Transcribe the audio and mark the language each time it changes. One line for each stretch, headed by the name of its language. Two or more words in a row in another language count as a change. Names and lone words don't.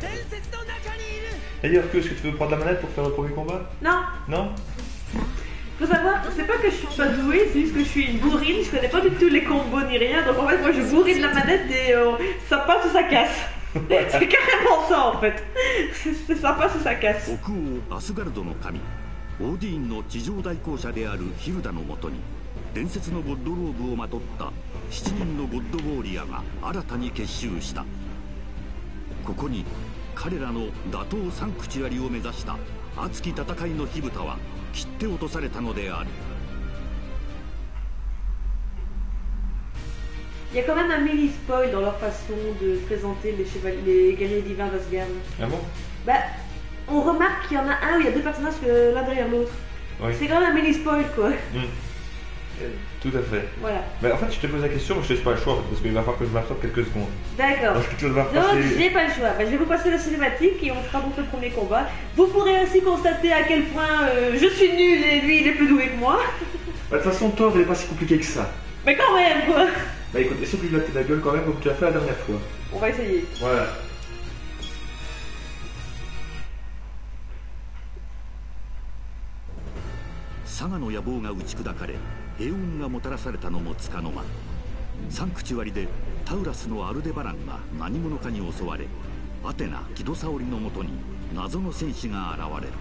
French: D'ailleurs, est-ce que tu veux prendre la manette pour faire le premier combat? Non. Non? Faut savoir, c'est pas que je suis pas douée, c'est juste que je suis une bourrine, je connais pas du tout les combos ni rien, donc en fait moi je bourrine la manette et ça passe ou ça casse. C'est carrément ça en fait. C'est ça passe ou ça casse.
Japanese: 北欧アスガルドの神オーディーンの地上代行者であるヒルダのもとに伝説のゴッドローブをまとった7人のゴッドウォーリアが新たに結集した。ここに彼らの打倒サンクチュアリを目指した熱き戦いの火蓋は切って落とされたのである。
French: Il y a quand même un mini spoil dans leur façon de présenter les chevaliers, les guerriers divins d'Asgard. Ah bon? Bah, on remarque qu'il y en a un où il y a deux personnages l'un derrière l'autre. Oui. C'est quand même un mini spoil quoi. Tout à fait. Voilà. Mais en fait, je te pose la question, mais je te laisse pas le choix parce qu'il va falloir que je m'absorbe quelques secondes. D'accord. Donc, tu vas devoir Donc, passer... j'ai pas le choix. Bah, je vais vous passer la cinématique et on fera donc le premier combat. Vous pourrez ainsi constater à quel point je suis nul et lui il est plus doué que moi. Bah, de toute façon, Thor, il est pas si compliqué que ça. Mais quand même quoi. Bah écoute, essaie de lui blatter la gueule quand même comme tu as fait la dernière fois. On va essayer. Voilà.
Japanese: サガの野望が打ち砕かれ平穏がもたらされたのもつかの間、サンクチュアリでタウラスのアルデバランが何者かに襲われアテナ・キドサオリのもとに謎の戦士が現れる。